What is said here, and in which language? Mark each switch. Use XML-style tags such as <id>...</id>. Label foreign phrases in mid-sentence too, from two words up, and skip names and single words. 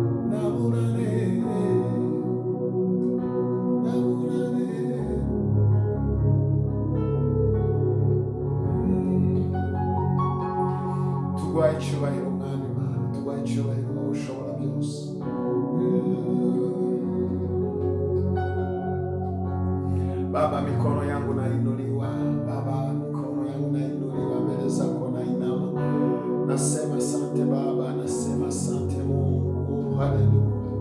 <rw>Nabura nte, nabura nte. Mm. Tuguhaye icyubahiro, Mwami Imana, tuguhaye icyubahiro, wowe ushobora byose. Mm.</rw> <sw>Baba, mikono yangu nainuliwa, Baba, mikono yangu nainuliwa mbele zako, nainama. Nasema asante Baba, nasema asante Mungu, haleluya.</sw>